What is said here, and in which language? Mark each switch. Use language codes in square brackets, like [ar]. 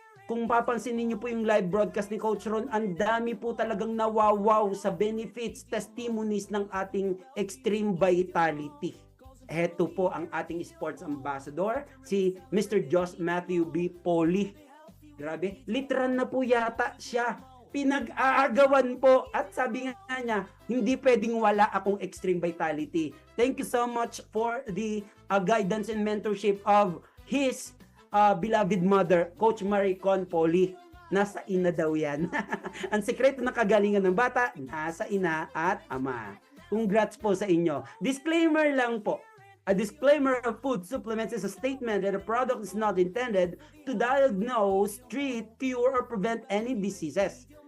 [tl] Kung papansinin niyo po yung live broadcast ni Coach Ron, ang dami po talagang nawawaw sa benefits, testimonies ng ating extreme vitality. Heto po ang ating sports ambassador, si Mr. Josh Matthew B. Poli. Grabe, literal na po yata siya. Pinag-aagawan po, at sabi nga niya, hindi pwedeng wala akong extreme vitality. [en] Thank you so much for the guidance and mentorship of his beloved mother, Coach Maricon Poli. [tl] Nasa ina daw yan. Ang sekreto ng kagalingan ng bata, nasa ina at ama. Congrats po sa inyo. Disclaimer lang po. [en] A disclaimer of food supplements is a statement that a product is not intended to diagnose, treat, cure, or prevent any diseases.